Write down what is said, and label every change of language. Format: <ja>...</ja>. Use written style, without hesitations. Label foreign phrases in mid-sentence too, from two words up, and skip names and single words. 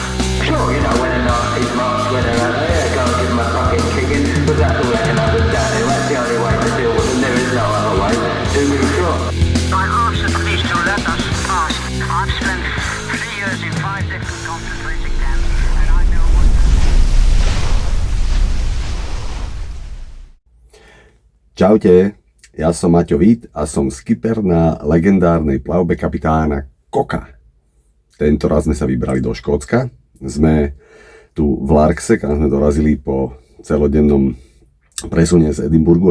<en>Sure, you know, when a nasty's marched, when they're out there, go and give them a fucking kicking, but that's all they can understand, and that's the only way to deal with them, there is no other way, to be sure. I asked the police to let us pass. I've spent 3 years in 5 different concentration camps, and I know what...</en> <sk>Čaute, ja som Maťo Vít a som skipper na legendárnej plavbe kapitána Cocka. Tento raz sme sa vybrali do Škótska. Sme tu v Larkse, kam sme dorazili po celodennom presune z Edinburgu.</sk>